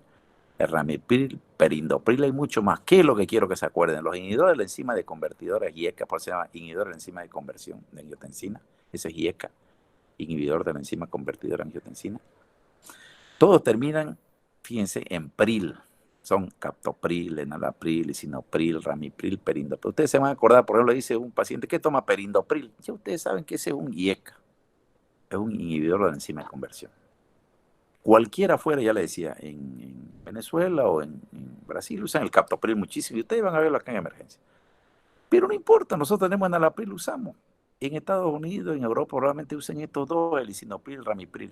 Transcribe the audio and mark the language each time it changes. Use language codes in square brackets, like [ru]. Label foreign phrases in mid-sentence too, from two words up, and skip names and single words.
[es] El lisinopril, el ramipril, perindopril, hay mucho más. ¿Qué es lo que quiero que se acuerden? Los inhibidores de la enzima de convertidora IECA, por eso se llama inhibidor de la enzima de conversión de angiotensina, ese es IECA, inhibidor de la enzima convertidora de angiotensina. Todos terminan, fíjense, en pril. Son captopril, enalapril, lisinopril, ramipril, perindopril. Ustedes se van a acordar, por ejemplo, dice un paciente que toma perindopril. Ya ustedes saben que ese es un IECA, es un inhibidor de la enzima de conversión. Cualquiera fuera, ya le decía, en Venezuela o en Brasil usan el captopril muchísimo y ustedes van a verlo acá en emergencia. Pero no importa, nosotros tenemos enalapril, usamos. En Estados Unidos, en Europa, probablemente usen estos dos, el lisinopril, el ramipril.